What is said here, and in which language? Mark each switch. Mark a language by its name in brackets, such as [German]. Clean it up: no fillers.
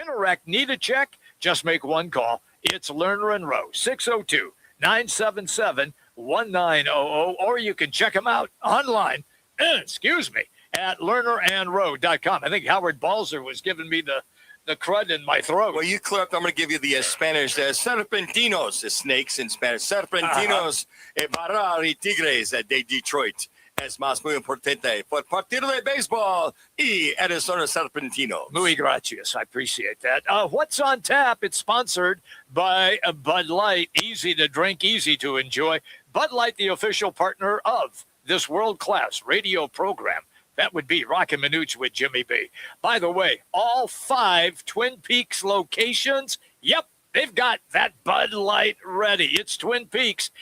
[English] Interact, need a check? Just make one call. It's Lerner and Rowe, 602-977-1900, or you can check them out online, at lernerandrowe.com. I think Howard Balzer was giving me the crud in my throat. Well, you clipped. I'm going to give you the Spanish. Serpentinos is snakes in Spanish. [Spanish] Serpentinos barra y Tigres de Detroit. Es más muy importante por partido de béisbol y Arizona Serpentinos. Muy gracias. [English] I appreciate that. What's on tap? It's sponsored by Bud Light. Easy to drink, easy to enjoy. Bud Light, the official partner of this world-class radio program. That would be Roc and Manuch with Jimmy B. By the way, all 5 Twin Peaks locations, yep, they've got that Bud Light ready. It's Twin Peaks.